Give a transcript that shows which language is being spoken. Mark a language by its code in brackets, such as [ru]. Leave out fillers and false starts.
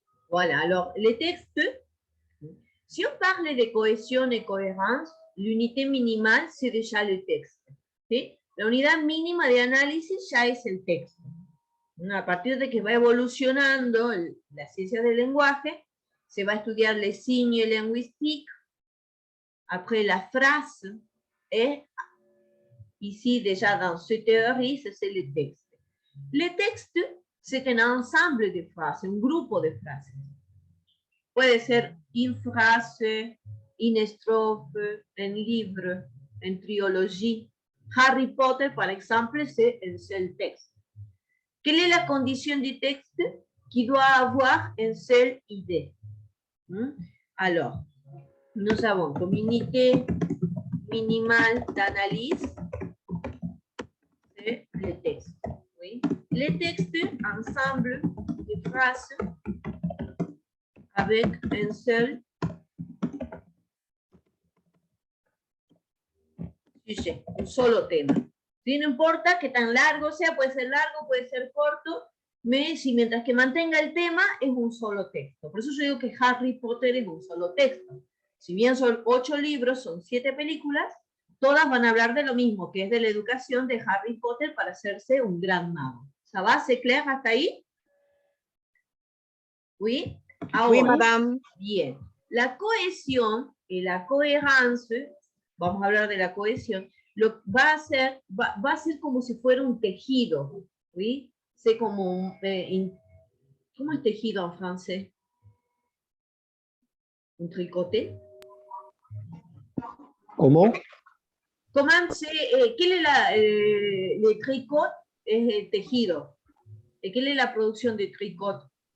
[fr] Voilà, alors les textes, si on parle de cohésion et cohérence, l'unité minimale, c'est déjà le texte. [es] ¿Sí? La unidad mínima de análisis ya es el texto. A partir de que va evolucionando la ciencia del lenguaje, se va a estudiar [fr] les signes linguistiques, après la phrase, et ici déjà dans cette théorie, c'est le texte. Le texte, c'est un ensemble de phrases, [es] un grupo de frases. Puede ser [fr] une phrase, une strophe, un livre, une trilogie. Harry Potter, par exemple, c'est un seul texte. Quelle est la condition du texte? Qui doit avoir une seule idée. Alors, nous avons comme unité minimale d'analyse, c'est le texte. Oui. Les textes, ensemble de phrases avec un seul sujet, [es] un solo tema. ¿Sí? No importa que tan largo sea, puede ser corto, si mientras que mantenga el tema es un solo texto. Por eso yo digo que Harry Potter es un solo texto. Si bien son 8 libros, son 7 películas, todas van a hablar de lo mismo, que es de la educación de Harry Potter para hacerse un gran mago. [fr] ¿Ça va? ¿C'est clair [es] hasta ahí? [fr] ¿Oui? Ahora, Oui, madame. Bien. [es] La cohesión y la coherencia, vamos a hablar de la cohesión, va a ser como si fuera un tejido, ¿sí? [fr] C'est [es] como ¿cómo es tejido en francés? [fr] ¿Un tricoté? Comment? Comment c'est, quel est le tricot? [es] Es el tejido. ¿Qué es la producción de tricot?